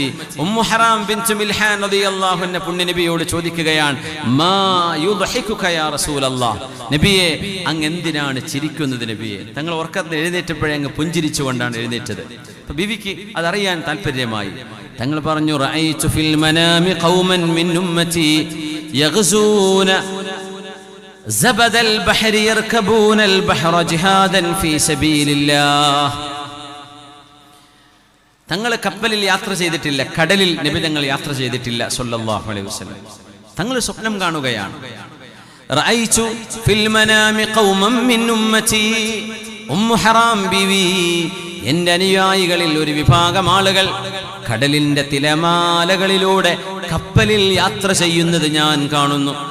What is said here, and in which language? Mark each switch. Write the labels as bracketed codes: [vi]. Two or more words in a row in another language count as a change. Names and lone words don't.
[ml] ഉമ്മു ഹറാം ബിൻതു മിൽഹാൻ [ar] رضي الله عنها [ml] പുണ്യ നബിയോട് ചോദിക്കുകയാണ്, [ar] ما يضحكك يا رسول الله. [ml] നബിയെ, അങ്ങ് എന്തിനാണ് ചിരിക്കുന്നത് നബിയെ? തങ്ങൾ ഉറക്കത്തിൽ എഴുന്നേറ്റപ്പോഴേ അങ്ങ് പുഞ്ചിരിച്ചുകൊണ്ടാണ് എഴുന്നേറ്റത്. അപ്പോൾ ബീവിക്ക് അതറിയാൻ താല്പര്യമായി. തങ്ങൾ പറഞ്ഞു, [ar] رأيت في المنام قوما من أمتي يغزون زبد البحر يركبون البحر جهادا في سبيل الله. [ml] തങ്ങൾ കപ്പലിൽ യാത്ര ചെയ്തിട്ടില്ല, കടലിൽ നബി തങ്ങൾ യാത്ര ചെയ്തിട്ടില്ല [ar] صلى الله عليه وسلم. [ml] തങ്ങൾ സ്വപ്നം കാണുകയാണ്. [ar] رأيت في المنام قوما من أمتي. [ml] ഉമ്മു ഹറാം ബിവി, എൻ്റെ അനുയായികളിൽ ഒരു വിഭാഗം ആളുകൾ കടലിന്റെ തിരമാലകളിലൂടെ കപ്പലിൽ യാത്ര ചെയ്യുന്നത് ഞാൻ കാണുന്നു.